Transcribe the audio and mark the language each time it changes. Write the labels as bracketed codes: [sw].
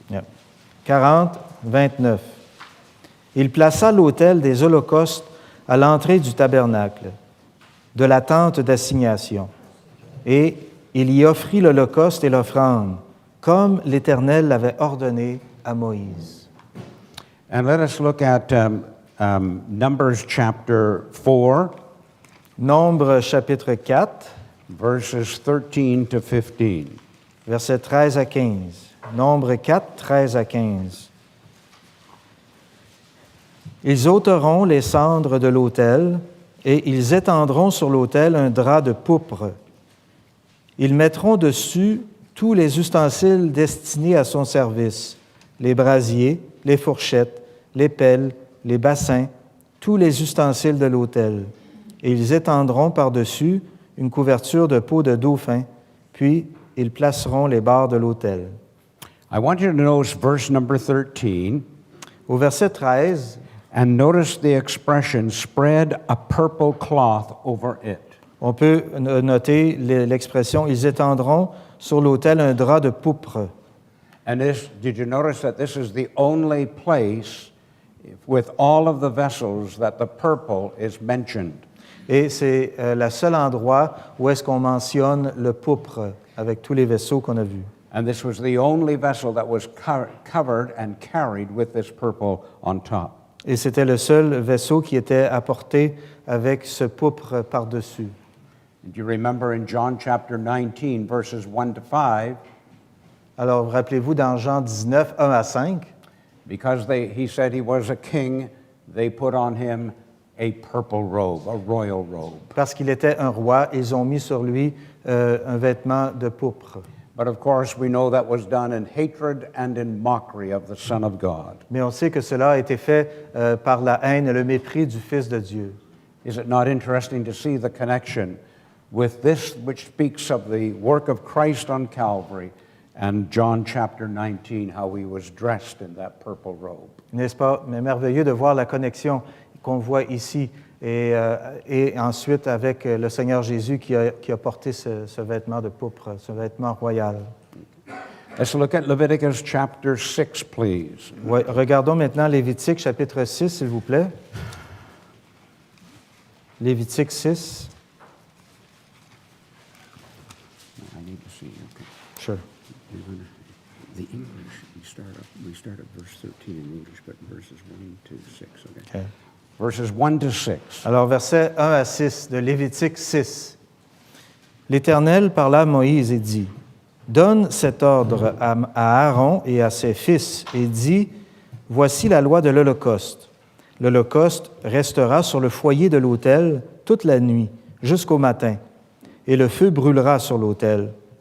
[en] Yeah. 40, 29. [fr] Il plaça l'autel des holocaustes à l'entrée du tabernacle, de la tente d'assignation, et il y offrit l'holocauste et l'offrande, comme l'Éternel l'avait ordonné à Moïse. [en] And let us look at Numbers chapter 4, [fr] Nombre chapitre 4, [en] verses 13 to 15. [fr] versets 13 à 15. Nombre 4, 13 à 15. Ils ôteront les cendres de l'autel et ils étendront sur l'autel un drap de pourpre. Ils mettront dessus tous les ustensiles destinés à son service, les brasiers, les fourchettes, les pelles, les bassins, tous les ustensiles de l'autel. Et ils étendront par-dessus une couverture de peau de dauphin, puis ils placeront les barres de l'autel. [en] I want you to notice verse number 13, [fr] Au verset 13, [en] and notice the expression, spread a purple cloth over it. [fr] on peut noter l'expression « ils étendront sur l'autel un drap de pourpre ». [en] And did you notice that this is the only place with all of the vessels that the purple is mentioned? [fr] Et c'est le seul endroit où est-ce qu'on mentionne le pourpre avec tous les vaisseaux qu'on a vus. [en] And this was the only vessel that was covered and carried with this purple on top. [fr] Et c'était le seul vaisseau qui était apporté avec ce pourpre par-dessus. [en] And you remember in John chapter 19, verses 1 to 5, [fr] Alors, rappelez-vous, dans Jean 19, 1 à 5, [en] because he said he was a king, they put on him a purple robe, a royal robe. [fr] parce qu'il était un roi, ils ont mis sur lui un vêtement de pourpre. [en] But of course, we know that was done in hatred and in mockery of the Son of God. [fr] Mais on sait que cela a été fait par la haine et le mépris du Fils de Dieu. [en] Is it not interesting to see the connection with this, which speaks of the work of Christ on Calvary, and John chapter 19, how he was dressed in that purple robe? [fr] N'est-ce pas? Mais merveilleux de voir la connexion qu'on voit ici et ensuite avec le Seigneur Jésus qui a porté ce vêtement de pourpre, ce vêtement royal. [en] Let's look at Leviticus chapter 6, please. [fr] Ouais, regardons maintenant Lévitique chapitre 6, s'il vous plaît. Lévitique 6. [en] I need to see, okay. Sure. The English, we start at verse 13 in English, but verses 1 to 6, okay? Okay. Verses 1 to 6. [fr] Alors, versets 1 à 6 de Lévitique 6. L'Éternel parla à Moïse et dit, « Donne cet ordre à Aaron et à ses fils, et dis, Voici la loi de l'Holocauste. L'Holocauste restera sur le foyer de l'autel toute la nuit, jusqu'au matin, et le feu brûlera sur l'autel.